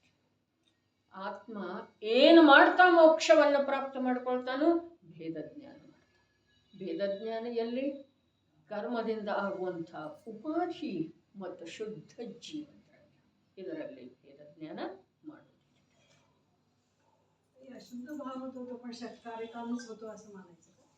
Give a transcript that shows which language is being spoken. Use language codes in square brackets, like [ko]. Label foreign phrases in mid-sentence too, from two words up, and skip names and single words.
[kn] ಆತ್ಮ ಏನು ಮಾಡ್ತಾ ಮೋಕ್ಷವನ್ನು ಪ್ರಾಪ್ತ ಮಾಡ್ಕೊಳ್ತಾನೋ? ಭೇದ ಜ್ಞಾನ ಮಾಡ್ತಾನೆ. ಭೇದ ಜ್ಞಾನ ಎಲ್ಲಿ? ಕರ್ಮದಿಂದ ಆಗುವಂಥ ಉಪಾಧಿ ಮತ್ತು ಶುದ್ಧ ಜೀವನ, ಇದರಲ್ಲಿ ಭೇದ ಜ್ಞಾನ ಮಾಡುವುದು. [mr] अशुद्ध भाव होतो तो पण षटकारिकानुच होतो असं म्हणायचं.